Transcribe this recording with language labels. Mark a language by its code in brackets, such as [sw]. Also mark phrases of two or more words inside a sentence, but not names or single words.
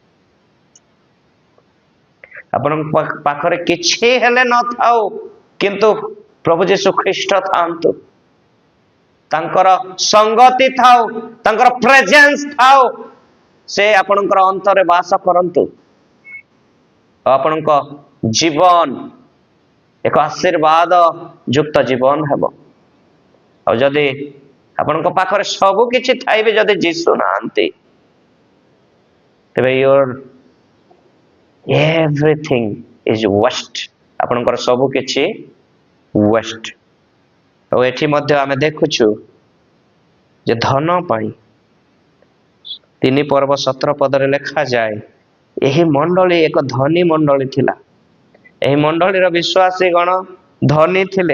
[or] ଆପଣଙ୍କ ପାଖରେ କିଛି ହେଲେ ନଥାଉ, କିନ୍ତୁ ପ୍ରଭୁ ଯୀଶୁ ଖ୍ରୀଷ୍ଟ ଥାଆନ୍ତୁ, ତାଙ୍କର ସଙ୍ଗତି ଥାଉ, ତାଙ୍କର ପ୍ରେଜେନ୍ସ ଥାଉ, ସେ ଆପଣଙ୍କର ଅନ୍ତରରେ ବାସ କରନ୍ତୁ, ଆପଣଙ୍କ ଜୀବନ ଏକ ଆଶୀର୍ବାଦ ଯୁକ୍ତ ଜୀବନ ହେବ। ଆଉ ଯଦି ଆପଣଙ୍କ ପାଖରେ ସବୁ କିଛି ଥାଇବେ, ଯଦି ଯୀଶୁ ନାହାନ୍ତି, ତେବେ [en] your everything is waste, [or] ଆପଣଙ୍କର ସବୁ କିଛି ୱେଷ୍ଟ। ଆଉ ଏଠି ମଧ୍ୟ ଆମେ ଦେଖୁଛୁ ଯେ ଧନ ପାଇଁ 3 ପର୍ବ 17 ପଦରେ ଲେଖାଯାଏ, ଏହି ମଣ୍ଡଳୀ ଏକ ଧନୀ ମଣ୍ଡଳୀ ଥିଲା। ଏହି ମଣ୍ଡଳୀର ବିଶ୍ୱାସୀ ଗଣ ଧନୀ ଥିଲେ।